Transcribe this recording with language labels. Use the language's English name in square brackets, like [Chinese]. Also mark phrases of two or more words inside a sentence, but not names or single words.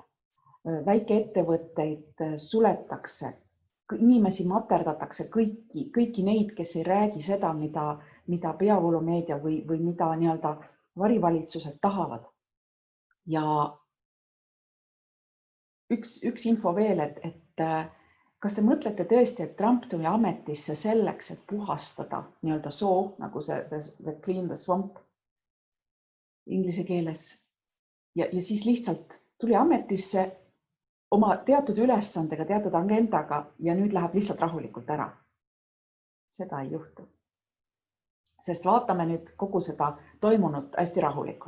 [Estonian] Väikeettevõtteid suletakse, inimesi materdatakse kõiki neid, kes ei räägi seda, mida peavoolumeedia või mida nii-öelda varivalitsused tahavad. Ja üks info veel, et kas te mõtlete tõesti, et Trump tuli ametisse selleks, et puhastada nii-öelda soo, nagu see [English] clean the swamp [Estonian] inglise keeles. Ja siis lihtsalt tuli ametisse oma teatud ülesandega, teatud agendaga ja nüüd läheb lihtsalt rahulikult ära. Seda ei juhtu. Sest vaatame nüüd kogu seda toimunut hästi rahulikult.